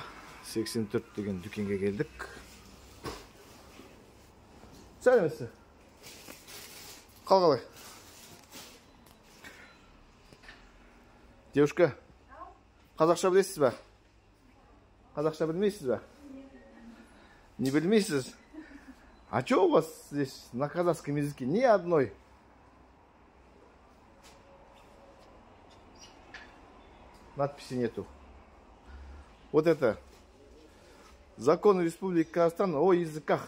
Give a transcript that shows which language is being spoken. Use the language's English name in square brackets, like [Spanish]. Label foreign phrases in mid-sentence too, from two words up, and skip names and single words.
[Kazakh] 84 деген дүкенге келдік. Сәлеметсіз. Қалай? Девушка, қазақша білесіз бе? Қазақша білмейсіз бе? Не білмейсіз? [Russian] А что у вас здесь на казахском языке ни одной? Надписи нету. Вот это закон Республики Казахстан о языках.